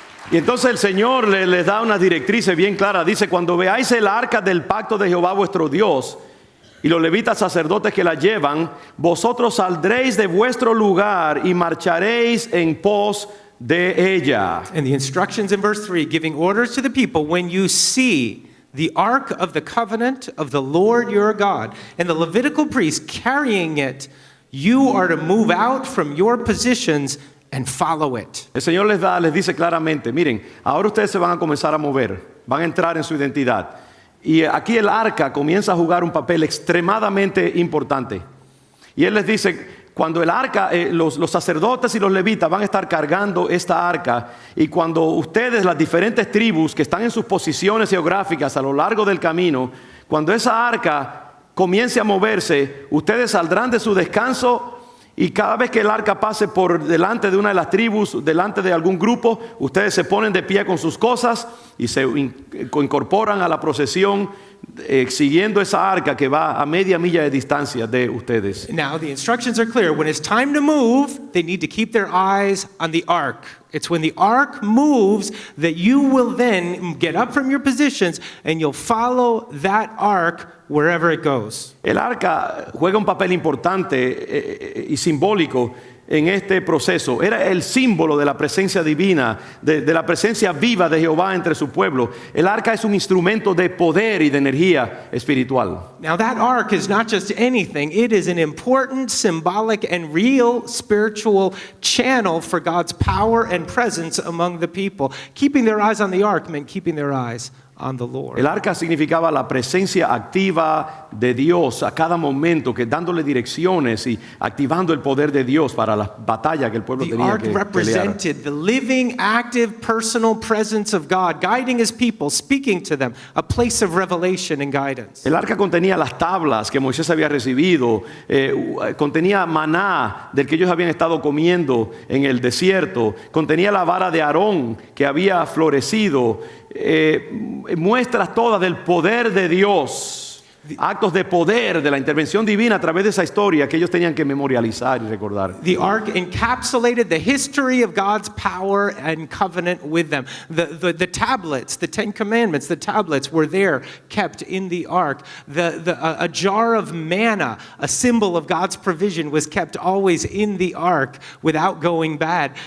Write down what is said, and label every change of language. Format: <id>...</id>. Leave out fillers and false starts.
<es>Y entonces el Señor les da unas directrices bien claras. Dice, cuando veáis el arca del pacto de Jehová vuestro Dios y los levitas sacerdotes que la llevan, vosotros saldréis de vuestro lugar y marcharéis en pos de ella.</es> <en>And the instructions in verse 3, giving orders to the people, when you see the ark of the covenant of the Lord your God and the Levitical priests carrying it, you are to move out from your positions and follow it.</en> <es>El Señor les dice claramente, miren, ahora ustedes se van a comenzar a mover, van a entrar en su identidad. Y aquí el arca comienza a jugar un papel extremadamente importante. Y Él les dice, cuando el arca, los sacerdotes y los levitas van a estar cargando esta arca, y cuando ustedes, las diferentes tribus que están en sus posiciones geográficas a lo largo del camino, cuando esa arca comience a moverse, ustedes saldrán de su descanso. Y cada vez que el arca pase por delante de una de las tribus, delante de algún grupo, ustedes se ponen de pie con sus cosas y se incorporan a la procesión siguiendo esa arca que va a media milla de distancia de ustedes.</es> <en>Now the instructions are clear. When it's time to move, they need to keep their eyes on the ark. It's when the ark moves that you will then get up from your positions and you'll follow that ark wherever it goes.</en> <es>El arca juega un papel importante y simbólico en este proceso. Era el símbolo de la presencia divina, de la presencia viva de Jehová entre su pueblo. El arca es un instrumento de poder y de energía espiritual.</es> <en>Now that ark is not just anything. It is an important, symbolic, and real spiritual channel for God's power and presence among the people. Keeping their eyes on the ark meant keeping their eyes on the Lord.</en> <es>El arca significaba la presencia activa de Dios a cada momento, que dándole direcciones y activando el poder de Dios para la batalla que el pueblo</es> <en>The</en> <es>tenía</es> <en>ark</en> <es>que pelear.</es> <en>represented the living, active, personal presence of God, guiding His people, speaking to them, a place of revelation and guidance.</en> <es>El arca contenía las tablas que Moisés había recibido, contenía maná del que ellos habían estado comiendo en el desierto, contenía la vara de Aarón que había florecido, muestras todas del poder de Dios, actos de poder de la intervención divina a través de esa historia que ellos tenían que memorializar y recordar.</es> <en>The ark encapsulated the history of God's power and covenant with them. The tablets, the Ten Commandments, the tablets were there, kept in the ark. A jar of manna, a symbol of God's provision, was kept always in the ark without going bad.</en>